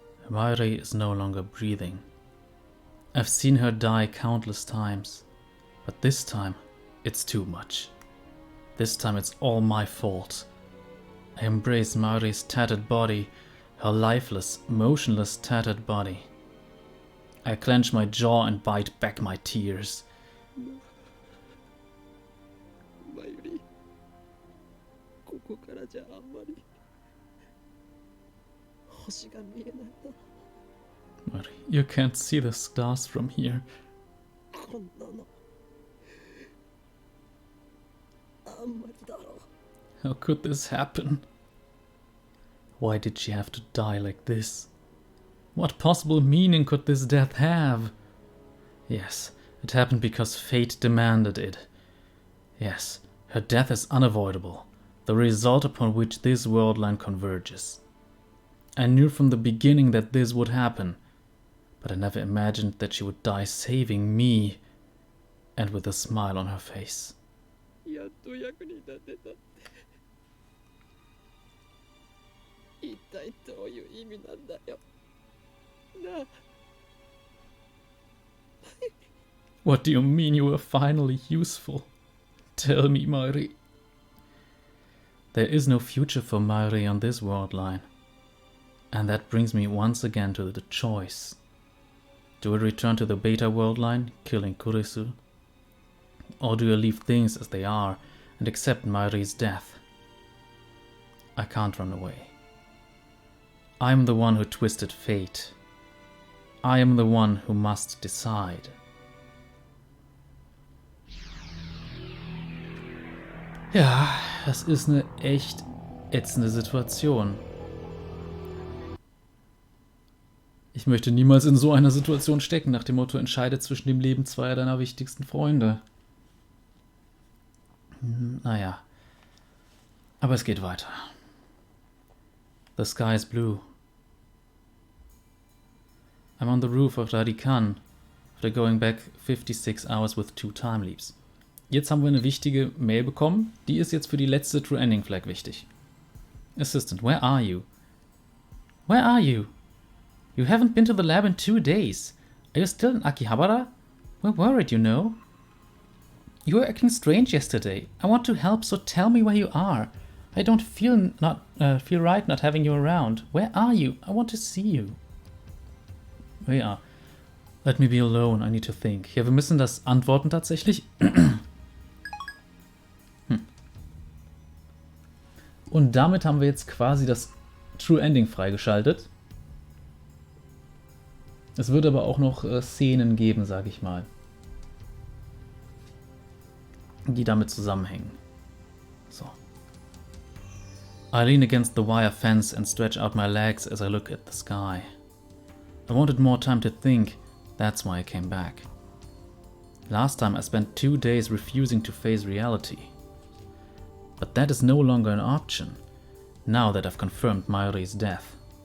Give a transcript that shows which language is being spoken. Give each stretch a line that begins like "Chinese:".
English: Mayuri is no longer breathing. I've seen her die countless times, but this time it's too much. This time it's all my fault. I embrace Mayuri's tattered body, her lifeless, motionless, tattered body. I clench my jaw and bite back my tears.
Japanese: Mayuri, ここからじゃあんまり星が見えないな。
English: Mayuri, you can't see the stars from here.
Japanese: こんなのあんまりだろう。
English: How could this happen? Why did she have to die like this? What possible meaning could this death have? Yes, it happened because fate demanded it. Yes, her death is unavoidable, the result upon which this world line converges. I knew from the beginning that this would happen, but I never imagined that she would die saving me, and with a smile on her face.
Japanese: やっと役に立てたって。一体どういう意味なんだよ。なあ。
English: What do you mean you were finally useful? Tell me, Mayuri. There is no future for Mayuri on this world line. And that brings me once again to the choice. Do I return to the beta world line, killing Kurisu? Or do I leave things as they are and accept Mayuri's death? I can't run away. I'm the one who twisted fate. I am the one who must decide.
German: Ja, das ist eine echt ätzende Situation. Ich möchte niemals in so einer Situation stecken, nach dem Motto, entscheide zwischen dem Leben zweier deiner wichtigsten Freunde. Naja. Aber es geht weiter.
English: The sky is blue. I'm on the roof of Radikan after going back 56 hours with 2 time leaps.
German: Jetzt haben wir eine wichtige Mail bekommen. Die ist jetzt für die letzte True Ending Flag wichtig.
English: Assistant, where are you? Where are you? You haven't been to the lab in 2 days. Are you still in Akihabara? We're worried, you know. You were acting strange yesterday. I want to help, so tell me where you are. I don't feel right not having you around. Where are you? I want to see you. Ja. Let me be alone. I need to think.
German: Ja, wir müssen das antworten tatsächlich. Und damit haben wir jetzt quasi das True Ending freigeschaltet. Es würde aber auch noch Szenen geben, sage ich mal, die damit zusammenhängen. So.
English: I lean against the wire fence and stretch out my legs as I look at the sky. I wanted more time to think, that's why I came back. Last time I spent 2 days refusing to face reality. But that is no longer an option, now that I've confirmed Mayuri's death.